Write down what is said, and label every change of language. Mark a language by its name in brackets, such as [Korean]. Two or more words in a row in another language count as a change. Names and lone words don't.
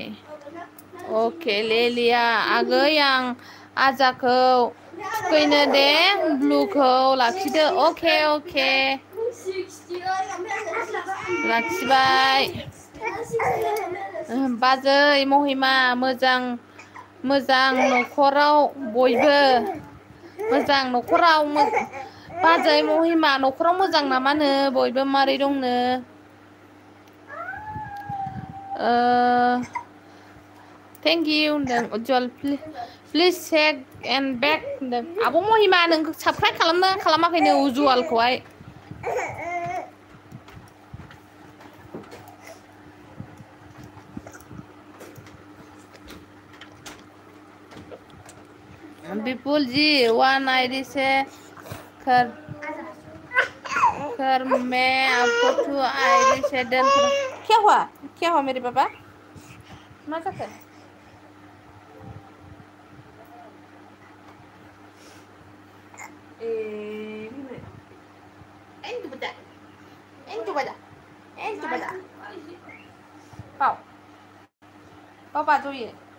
[Hindi] ओके ले लिया [Bodo] आगै आं आजाखौ थुखैनो दे ब्लुखौ लाखिदो अके अके लाखिबाय बाजै महिमा मोजां न'खराव बयबो मोजां न'खराव बाजै महिमा न'खराव मोजां नामानो बयबो मारै दंनो [English] thank you [Bodo] होनदों उज्जवल [English] please check and back [Bodo] होनदों आब' महिमा नों साबस्क्राइब खालामाखैनो उज्जवलखौहाय [Hindi] विपुल जी 1 आईडी से कर मैं आपको 2 आईडी से डन क्या हुआ मेरे पापा [Bodo] मा जाखो [Hindi] Papa tuh